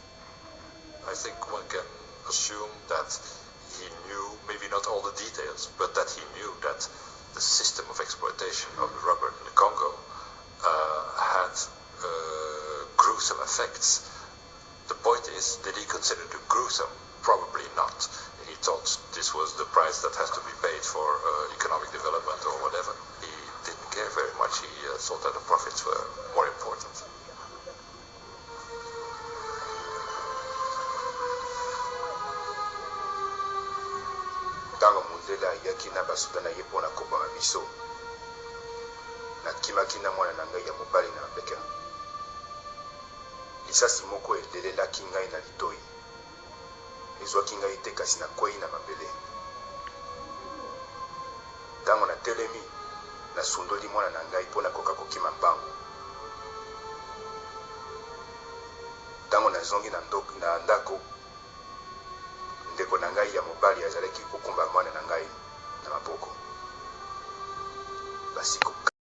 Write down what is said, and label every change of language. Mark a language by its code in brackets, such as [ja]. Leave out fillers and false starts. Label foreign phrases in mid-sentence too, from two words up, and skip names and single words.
[en] I think one can assume that he knew, maybe not all the details, but that he knew that the system of exploitation of the rubber in the Congo had gruesome effects. The point is, did he consider it gruesome? Probably not. He thought this was the price that has to be paid for economic development or whatever. He didn't care very much. He thought that the profits were more important. [ln] Ntango mondele ayaki na basoda na ye mpona koboma biso nakimaki na mwana na ngai ya mobali na mapeka lisasi moko elelelaki ngai na litoi ezwaki ngai te kasi nakwei na mabele ntango natelemi nasundoli mwana na ngai mpona koka kokima mbangu ntango nazongi na ndako ndeko na ngai ya mobali azalaki kokumba mwana na ngai na maboko basiko